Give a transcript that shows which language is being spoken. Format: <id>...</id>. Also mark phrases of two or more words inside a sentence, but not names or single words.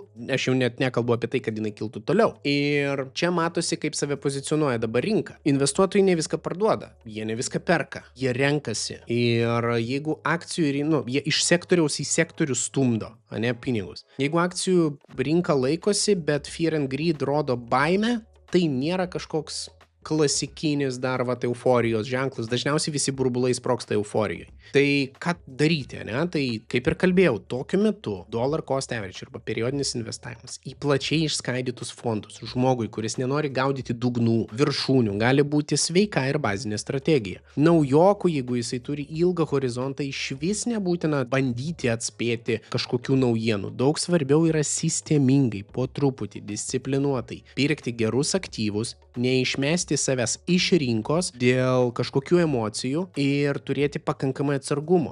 <lt>Aš jau net nekalbu apie tai, kad jinai kiltų toliau. Ir čia matosi, kaip save pozicionuoja dabar rinka. Investuotojai ne viską parduoda, jie ne viską perka, jie renkasi. Ir jeigu akcijų, jie iš sektoriaus į sektorių stumdo, pinigus. Jeigu akcijų rinka laikosi, bet</lt> <en>fear and greed</en> <lt>rodo baimę, tai nėra kažkoks klasikinis dar euforijos ženklas. Dažniausiai visi burbulai sprogsta euforijai. Tai ką daryti, Tai kaip ir kalbėjau, tokiu metu</lt> <en>dollar cost average</en> <lt>arba periodinis investavimas į plačiai išskaidytus fondus žmogui, kuris nenori gaudyti dugnų, viršūnių, gali būti sveika ir bazinė strategija. Naujokų, jeigu jisai turi ilgą horizontą, išvis nebūtina bandyti atspėti kažkokių naujienų. Daug svarbiau yra sistemingai, po truputį, disciplinuotai pirkti gerus aktyvus, neišmesti savęs iš rinkos dėl kažkokių emocijų ir turėti pakankamai atsargumo.</lt>